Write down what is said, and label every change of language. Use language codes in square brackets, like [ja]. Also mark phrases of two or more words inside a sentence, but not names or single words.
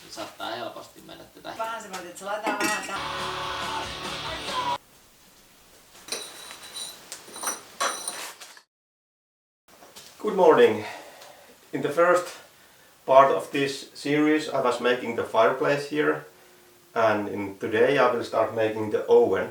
[fi] saattaa helposti mennä tätä. Vähän semmoinen, että se laitetaan vähän tähän. [en] Good morning. In the first part of this series I was making the fireplace here, and today I will start making the oven.